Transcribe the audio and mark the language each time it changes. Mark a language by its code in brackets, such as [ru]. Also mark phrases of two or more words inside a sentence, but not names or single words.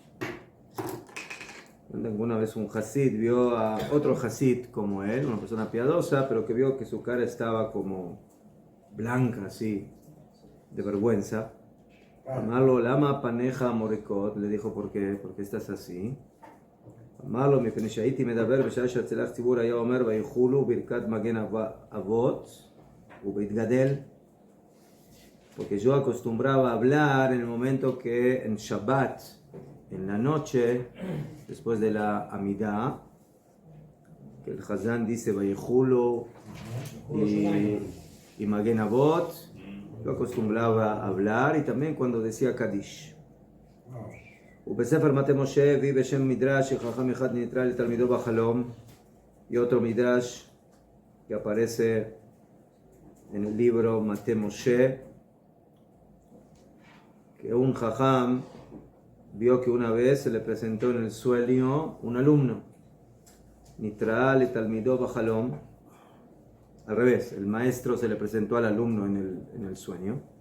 [es] Alguna vez un Hasid vio a otro Hasid como él, una persona piadosa, pero que vio que su cara estaba como blanca, así, de vergüenza. [he] אמר לו, למה פניך מוריקות, [es] le dijo, ¿por qué estás así? [he] אמר לו, מפני שהייתי מדבר בשעה ששליח ציבור היה אומר ויכולו ברכת מגן אבות ויתגדל. [es] Porque yo acostumbraba a hablar en el momento que en Shabbat, en la noche, después de la Amidah, que el Hazán dice Vayechulu y [he] Magen Avot, [es] yo acostumbraba a hablar, y también cuando decía Kadish. [he] ובספר מטה משה הביא בשם מדרש שחכם אחד נטרל לתלמידו בחלום, [es] y otro midrash que aparece en el libro Mate Moshe, que un jajam vio que una vez se le presentó en el sueño un alumno, [he] נטרל את תלמידו בחלום, [es] al revés, el maestro se le presentó al alumno en el sueño.